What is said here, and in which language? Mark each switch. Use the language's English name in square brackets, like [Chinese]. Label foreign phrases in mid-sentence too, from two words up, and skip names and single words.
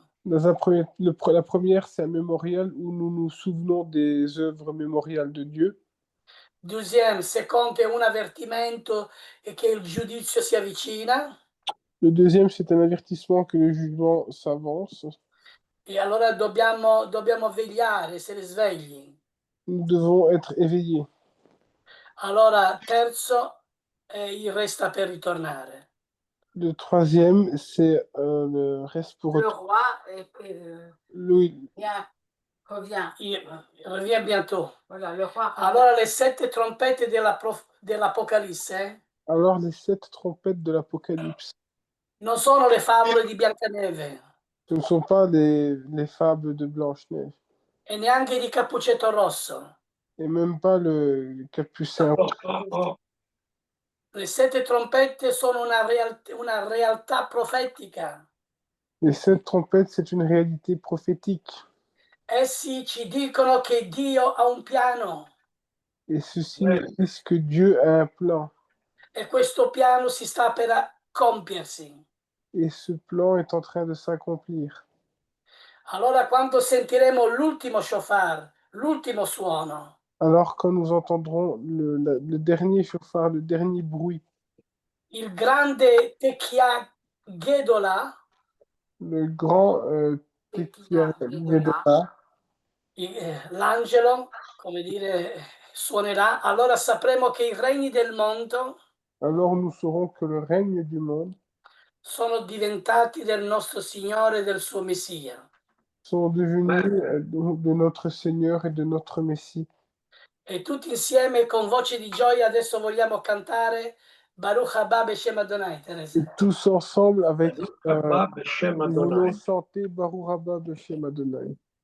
[French] Dans un premier, la première, c'est un mémorial où nous nous souvenons des œuvres mémoriales de Dieu. Deuxième, [Italian] secondo è un avvertimento e che il giudizio si avvicina. [French] Le deuxième, c'est un avertissement que le jugement s'avance. [Italian] E allora dobbiamo vegliare, essere svegli. [French] Nous devons être éveillés. [Italian] Allora, terzo, il resta per ritornare. [French] Le troisième, c'est le reste pour Le retour. roi Oui, revient. Il revient bientôt. Voilà, le roi revient. [Italian] Allora, le 7 trompette dell'Apocalisse [French] alors les 7 trompettes de l'Apocalypse, [Italian] non sono le favole di Biancaneve [French] ce ne sont pas les fables de Blanche-Neige, [Italian] e neanche di Cappuccetto Rosso. [French] et même pas le Capucin. [Italian] Le 7 trompette sono una realtà profetica. [French] Les 7 trompettes, c'est une réalité prophétique. [Italian] Essi ci dicono che Dio ha un piano [French] Et ceci nous dit que Dieu a un plan. [Italian] e questo piano si sta per compiersi. [French] Et ce plan est en train de s'accomplir. [Italian] Allora, quando sentiremo l'ultimo shofar, l'ultimo suono, [French] Alors quand nous entendrons le dernier chauffard, le dernier bruit, [Italian] il grande [Hebrew] תקיעה גדולה, [French] le grand [Hebrew] תקיעה גדולה, [Italian] l'angelo, come dire, suonerà, allora sapremo che i regni del mondo [French] alors nous saurons que le règne du monde [Italian] sono diventati del nostro Signore e del suo Messia. [French] sont devenus de notre Seigneur et de notre Messie. [Italian] E tutti insieme con voce di gioia adesso vogliamo cantare [Hebrew] ברוך הבא בשם אדני, [Italian] Teresa. [French] Et tous ensemble avec nous voulons chanter [Hebrew] ברוך הבא בשם אדני.